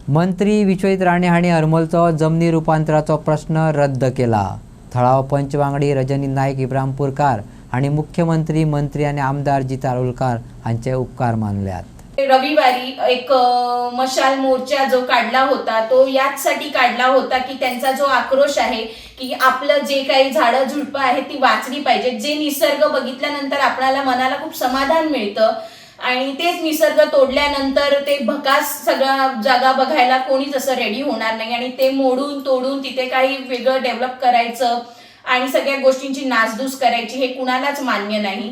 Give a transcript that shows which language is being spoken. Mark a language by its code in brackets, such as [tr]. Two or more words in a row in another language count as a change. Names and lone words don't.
[kok] मंत्री विश्वजित राणे हांणी हरमलचो जमनी रुपांतराचो प्रश्न रद्द केला. थळाव पंचवांगडी रजनी नाईक इब्राहिमपूरकार हांणी मुख्यमंत्री मंत्री आणि आमदार जिता आरोलकर हांचे उपकार मानल्यात. [mr] रविवारी एक मशाल मोर्चा जो काढला होता तो याचसाठी काढला होता की त्यांचा जो आक्रोश आहे की आपलं जे काही झाडं झुडपं आहे ती वाचली पाहिजे. जे निसर्ग बघितल्यानंतर आपल्याला मनाला खूप समाधान मिळतं आणि तेच निसर्ग तोडल्यानंतर ते भकास सगळ्या जागा बघायला कोणीच असं रेडी होणार नाही आणि ते मोडून तोडून तिथे काही वेगळं डेव्हलप करायचं आणि सगळ्या गोष्टींची नासधूस करायची हे कुणालाच मान्य नाही.